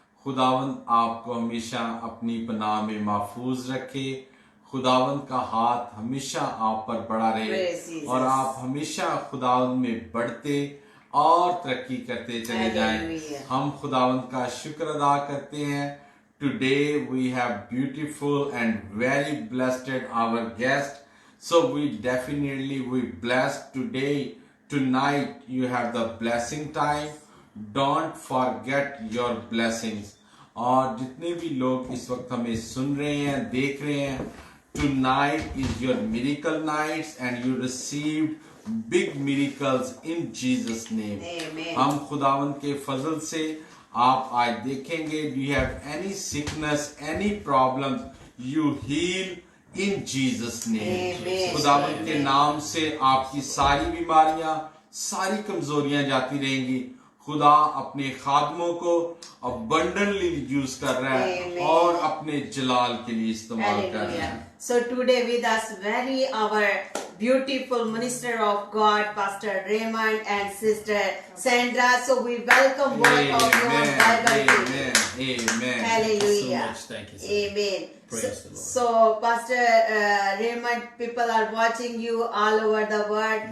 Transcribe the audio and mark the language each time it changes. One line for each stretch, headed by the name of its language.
Hindi: खुदावंद आपको हमेशा अपनी पनाह में महफूज रखे, खुदावंद का हाथ हमेशा आप पर बड़ा रहे और आप हमेशा खुदावंद में बढ़ते और तरक्की करते चले जाएं। हम खुदावंद का शुक्र अदा करते हैं।
English: Today we have beautiful and very blessed our guest, so we definitely we blessed today. Tonight you have the blessing time. Don't forget your blessings.
Hindi: और जितने भी लोग इस वक्त हमें सुन रहे हैं, देख रहे हैं,
English: tonight is your miracle nights and you received big miracles in Jesus name. Amen.
Hindi: हम खुदावंद के फजल से आप आज देखेंगे,
English: do you have any sickness, any problems, you heal in Jesus name.
Hindi: खुदावंद के नाम से आपकी सारी बीमारियां, सारी कमजोरियां जाती रहेंगी। खुदा अपने खादमों को अबंडेंटली यूज कर रहा है और अपने जलाल के लिए इस्तेमाल कर रहा है।
English: So today with us very our beautiful minister of God, Pastor Raymond and Sister Sandra. So we welcome both of you on Bible TV. Amen. Hallelujah. So much, thank you, sir. Amen. Praise the Lord. So Pastor Raymond, people are watching you all over the world.